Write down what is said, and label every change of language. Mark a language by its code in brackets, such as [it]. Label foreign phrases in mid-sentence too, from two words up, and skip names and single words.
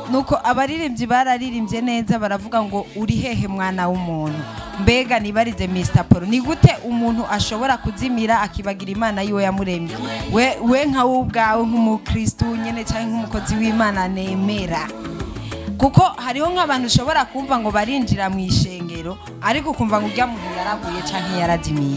[rn] nuko abaririmbyi bararirimbye neza baravuga ngo uri hehe mwana w'umuntu. Mbega nibarize Mr Paul, ni gute umuntu ashobora kuzimira akibagira Imana yiwe yamuremye? We nka wowe ubwawe nk'umukristo nyene cyangwa nk'umukozi w'Imana nemera, kuko hariho nk'abantu ushobora kumva ngo barinjira mu ishengero ariko ukumva ngo urya muntu yaraguye cyangwa yarazimiye.